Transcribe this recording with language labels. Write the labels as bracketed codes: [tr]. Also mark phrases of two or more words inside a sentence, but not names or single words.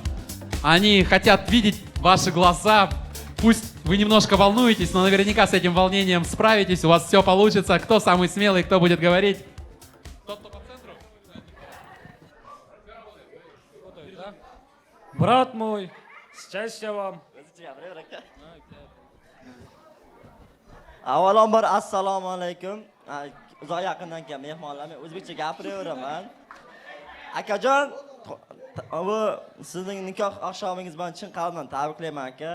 [ru] Они хотят видеть ваши глаза. Пусть вы немножко волнуетесь, но наверняка с этим волнением справитесь. У вас все получится. Кто самый смелый, кто будет говорить? Брат мой, счастья вам. [uz] Avvalambor assalomu alaykum. Uzoq yaqindan kelgan mehmonlar, men o'zbekcha gapiraveraman. Akajon, bu sizning nikoh oqshomingiz bilan chin qalbdan tabriklayman aka.